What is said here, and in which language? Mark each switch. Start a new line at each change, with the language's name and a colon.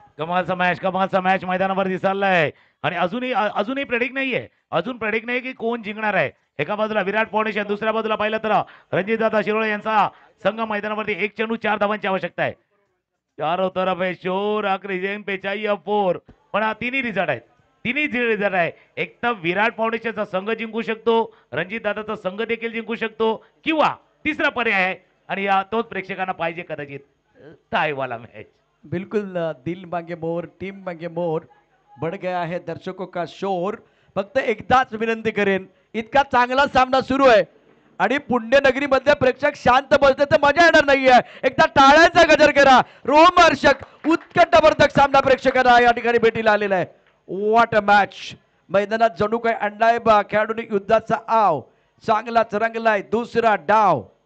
Marathi: कमालचा match मैदानावरती चाललाय. आणि अजूनही प्रेडिक्ट नाहीये, अजून प्रेडिक्ट नाही की कोण जिंकणार आहे. एका बाजूला विराट फाउंडेशन, दुसऱ्या बाजूला पाहिलं तर रणजितदादा शिरोळे यांचा संघ मैदानावरती. 1 चेंडू 4 धावांची आवश्यकता आहे.
Hindi: चारों तरफ है शोर, आखरी गेंद पे चाहिए 4.
Marathi: पण हा तिन्ही रिझल्ट आहेत, तिन्ही रिझल्ट आहे. एक तर विराट फाउंडेशनचा संघ जिंकू शकतो, रणजितदादाचा संघ देखील जिंकू शकतो, किंवा तिसरा पर्याय आहे आणि तोच प्रेक्षकांना पाहिजे कदाचित, टायवाला मॅच.
Hindi: बिल्कुल दिल मांगे मोर, टीम मांगे मोर. बढ़ गया है दर्शकों का शोर.
Marathi: फक्त एकदाच विनंती करेन, इतका चांगला सामना सुरू आहे आणि पुण्यनगरी मध्ये प्रेक्षक शांत बसले तर मजा येणार नाहीये. एकदा टाळ्यांचा गजर करा. रोमहर्षक उत्कंठावर्धक सामना प्रेक्षकांना या ठिकाणी भेटीला आलेला आहे.
English: What a match.
Marathi: मैदानात जणू काही आणलाय खेळाडूंनी युद्धाचा आव. चांगलाच रंगलाय दुसरा डाव.